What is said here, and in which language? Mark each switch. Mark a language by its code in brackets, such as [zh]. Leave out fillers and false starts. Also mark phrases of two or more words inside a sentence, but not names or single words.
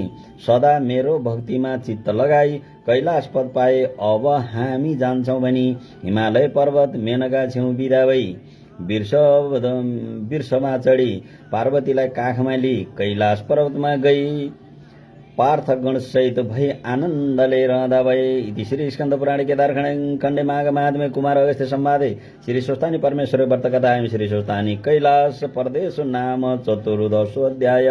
[ne] सदा मेरो भक्तिमा चित्त लगाई कैलाश पद पाए। अब हामी जान्छौं भनी हिमालय पर्वत मेनका छेउ बिदा भई बिर्समा चढी पार्वतीलाई काखमा लिई कैलाश पर्वतमा गई पार्थगण सहित भई आनन्दले रहँदा भए। [sa] इति श्री स्कन्द पुराणे केदार खण्डे माघ महात्म्य कुमार अगस्त्य संवादे श्री स्वस्थानी परमेश्वर व्रत कथायां श्री स्वस्थानी कैलाश परदेश नाम चतुर्दशो अध्याय।